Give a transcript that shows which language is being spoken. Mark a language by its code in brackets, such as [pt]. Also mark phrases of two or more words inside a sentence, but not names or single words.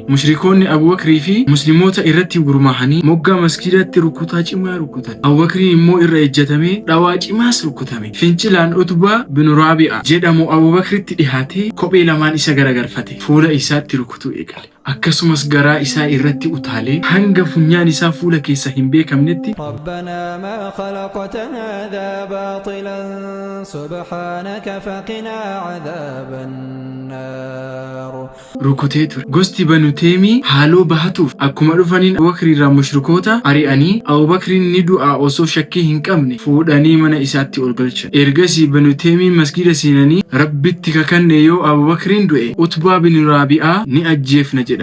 [om] Mushrikoonni Abu Bakrii fi musliimoota irratti gurmaahanii moggaa maskiidatti rukutaa cimaa rukutan. Abu Bakriin immoo irra ejjatamee dhawaa cimaas rukutame. Fincilaan Utbaa bin Raabi'a jedhamu Abu Bakritti dhihaatee kophee lamaan isa garagalfate. Fuula isaatti rukutuu eegale. Akkasumas garaa isaa irratti utaalee hanga funyaan isaa fuula keessa hin beekamnetti [ar] ربنا ما خلقت هذا باطلا سبحانك فقنا عذاب النار [om] rukutee ture. Gosti Banu Teemii haaloo bahatuuf akkuma dhufaniin Abu Bakrii irraa mushrikoota ari'anii Abu Bakriin ni du'aa osoo shakkii hin qabne fuudhanii mana isaatti ol galchan. Ergasii Banu Teemii masgiida seenanii rabbitti kakanne yoo Abu Bakriin du'e Utbaa bin Raabi'aa ni ajjeefna jedhan.